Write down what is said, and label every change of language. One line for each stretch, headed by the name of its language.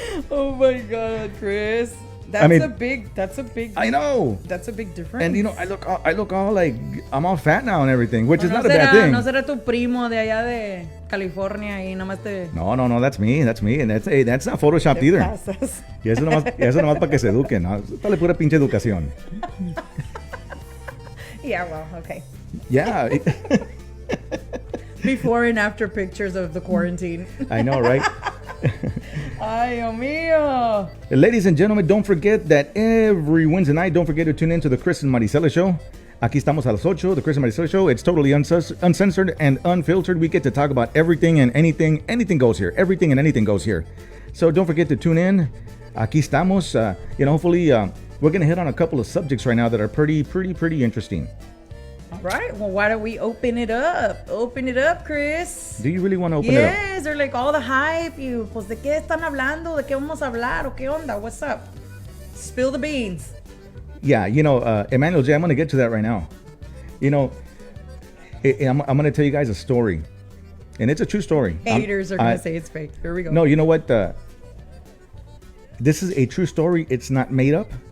English: Oh my God, Chris. That's a big. I know. That's a big difference. And I look all like I'm all fat now and everything, which is not a bad thing.
Spanish: No será tu primo de allá de California y nomás te.
English: No, that's me, and that's not photoshopped either.
Spanish: Pasas. Y eso nomás para que se eduquen, ¿no? Dale pura pinche educación.
English: Yeah, well, okay. Yeah. Before and after pictures of the quarantine. I know, right?
Spanish: Ay, Dios mío.
English: Ladies and gentlemen, don't forget that every Wednesday night, don't forget to tune in to the Chris and Marisela Show.
Spanish: Aquí estamos a las 8,
English: the Chris and Marisela Show. It's totally uncensored and unfiltered. We get to talk about everything and anything. Anything goes here. Everything and anything goes here. So don't forget to tune in.
Spanish: Aquí estamos.
English: Hopefully, we're going to hit on a couple of subjects right now that are pretty interesting. All right. Well, why don't we open it up? Open it up, Chris. Do you really want to open it up? Yes, they're like all the hype.
Spanish: Pues, ¿de qué están hablando? ¿De qué vamos a hablar? ¿O qué onda?
English: What's up? Spill the beans. Yeah, Emmanuel J., I'm going to get to that right now. I'm going to tell you guys a story. And it's a true story. Haters are going to say it's fake. Here we go. No, you know what? This is a true story. It's not made up.